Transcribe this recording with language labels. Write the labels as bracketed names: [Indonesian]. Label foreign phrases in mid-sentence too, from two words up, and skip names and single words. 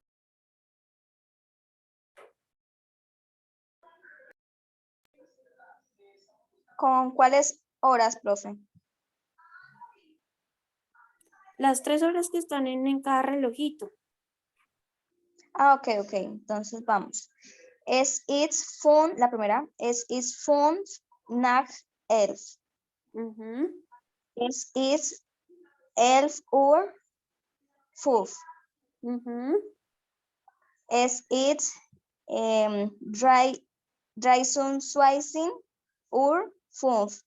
[Spanish] ¿Con cuáles horas, profe? Las 3 horas que están en cada relojito. Ah, ok. Entonces vamos. La primera, [German] es ist 5 nach 11. Ujú, Es ist 11:05. ujú, Es ist 23:25.